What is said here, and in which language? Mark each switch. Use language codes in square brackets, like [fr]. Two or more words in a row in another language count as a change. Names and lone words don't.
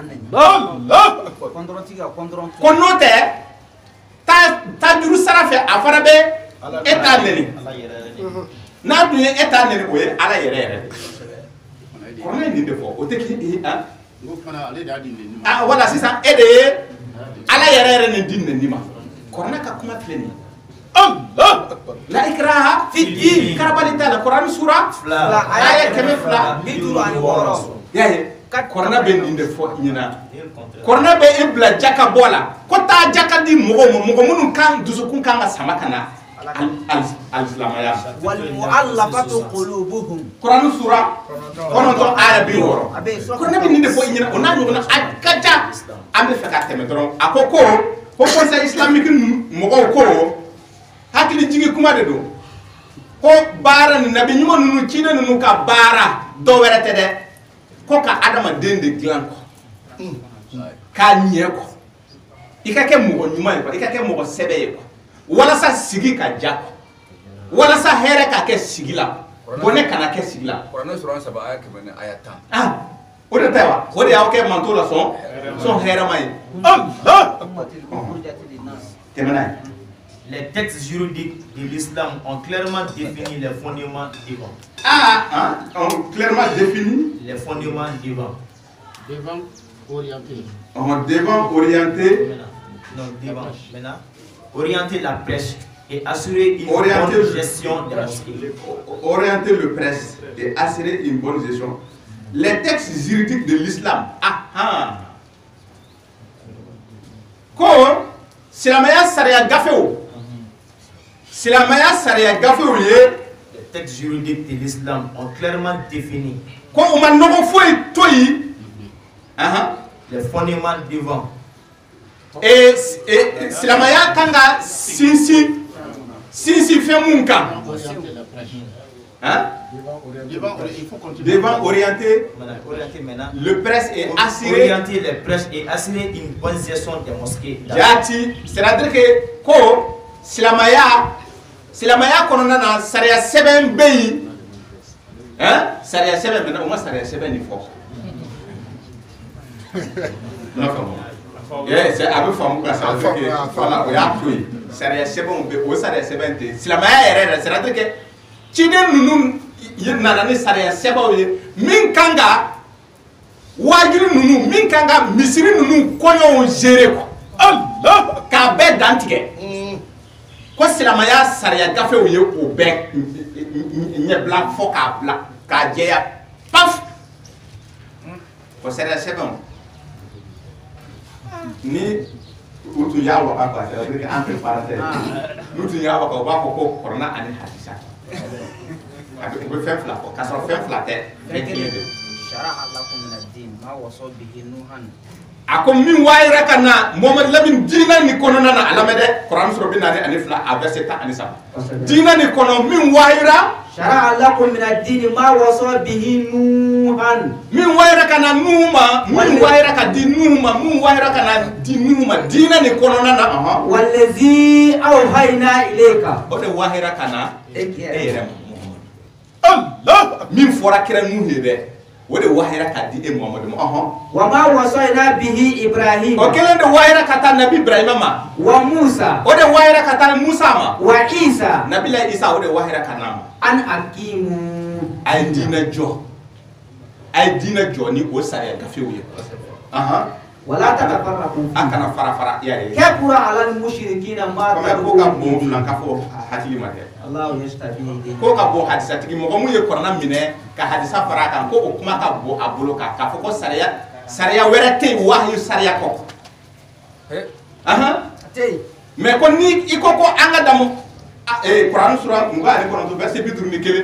[bm] ko n'o tɛ taa juru sara fɛ a fana bɛ e t'a neni n'a dun ye e t'a neni o ye Ala yɛrɛ yɛrɛ de kɔrɔlen nin de fɔ o tɛ k'i wala sisan e de ye Ala yɛrɛ yɛrɛ nin di neni ma kɔrɔlen ka kuma filɛ nin la [ar] إكراه في دين [bm] karabali t'a la Kuran sura 2 aya 256 y'a ye kɔrɔlen bɛ nin de fɔ i ɲɛna kɔrɔlen bɛ e bila jaka bɔ la ko taa jaka di mɔgɔw ma mɔgɔ minnu kan dusukun kan ka sama ka na al-Islamaya [ar] والمؤلفة قلوبهم [bm] Kuran sura 9 aya 60 kɔrɔlen bɛ nin de fɔ i ɲɛna o n'a ɲɔgɔnna a ka ca an bɛ fɛ ka tɛmɛ dɔrɔn a ko [fr] conseil islamique [bm] mɔgɔw ko hakili jigi kuma de don ko baara ni nabi ɲuman ninnu ciden ninnu ka baara dɔ wɛrɛ tɛ dɛ ko ka adamaden de dilan kɔ k'a ɲɛ kɔ i ka kɛ mɔgɔ ɲuman ye kɔ i ka kɛ mɔgɔ sɛbɛ ye kɔ walasa sigi ka ja kɔ walasa hɛrɛ ka kɛ sigi la bɔnɛ kana kɛ sigi la Kuranɛ sura 3 aya 4 ni aya 10 o de tɛ wa o de y'aw kɛ manto la sɔn hɛrɛma ye tɛmɛna ye. [fr] Les textes juridiques de l'islam ont clairement défini les fondements divins. Ont clairement défini les fondements divins. Devant orienté. Devant orienté. Non, devant. Maintenant, orienter la prêche et assurer une bonne gestion des mosquées. Orienter le prêche et assurer une bonne gestion. Les textes juridiques de l'islam. [bm] Ko silamaya sariya gafew. Silamaya sariya gafew ye. [fr] Les textes juridiques de l'islam ont clairement défini. [bm] Ko o ma nɔgɔ foyi to yi. [fr] Les fondements divins. [bm] Et silamaya kan ka sinsin fɛn mun kan. [fr] Devant orienter le presse et assurer orienter les prêches et assurer une bonne gestion des mosquées. [bm] Jati, [fr] c'est-à-dire que [bm] ko silamaya kɔnɔna na sariya sɛbɛn bɛ yen sariya sɛbɛn maintenant o ma sariya sɛbɛn nin fɔ a bɛ faamu ka [fr] c'est-à-dire que voilà [bm] o y'a to yen sariya sɛbɛnw bɛ o sariya sɛbɛn tɛ silamaya yɛrɛ [fr] c'est-à-dire que [bm] ciden ninnu nana ni sariya sɛbɛnw ye min kan ka wajiri ninnu min kan ka misiri ninnu kɔɲɔw [fr] gérer quoi [bm] k'a bɛɛ dan tigɛ ko silamaya sariya gafew ye o bɛɛ ɲɛbila fɔ k'a bila k'a jɛya paf ko sariya sɛbɛnw ni u tun y'a waga [fr] quoi c'est-à-dire que entre parenthèses [bm] n'u tun y'a waga u b'a fɔ ko kɔrɔna ani hadisa u bɛ fɛn fila fɔ k'a sɔrɔ fɛn fila tɛ fɛn kelen de a ko min wayira ka na Mamadu Lamini diina ni kɔnɔna na a lamɛn dɛ Kuran sura 42 a verset 13 diina ni kɔnɔ min wayira [ar] شرع لكم من الدين ما وصى به نوحا [bm] min wayira ka na Nuhu ma min wayira ka di Nuhu ma min wayira ka na di Nuhu ma diina ni kɔnɔna na [ar] والذي أوحينا إليك [bm] o de wayira ka na e yɛrɛ Allah min fɔra kira Nuhu ye dɛ o de wahira ka di e Muhammadu ma [ar] وما وصينا به إبراهيم [bm] o kelen de wahira ka taa nabi Ibrahima ma [ar] وموسى [bm] o de wahira ka taa Musa ma [ar] وعيسى [bm] nabila Isa o de wahira ka na ma [ar] أن أقيموا [bm] ay diina jɔ ni o sariya gafew ye [ar] ولا تتفرقوا [bm] an kana fara yare [ar] كبر على المشركين ما [bm] ko ka bon filan ka fɔ hakili ma kɛ [ar] الله يجتبي [bm] ko ka bon hadisa tigi mɔgɔ mun ye Kuranna minɛ ka hadisa fara kan ko o kuma ka bon a bolo kan k'a fɔ ko sariya wɛrɛ tɛ yen wahyu sariya kɔ mais ko ni i ko an ka damu Kuran sura 29 verset 51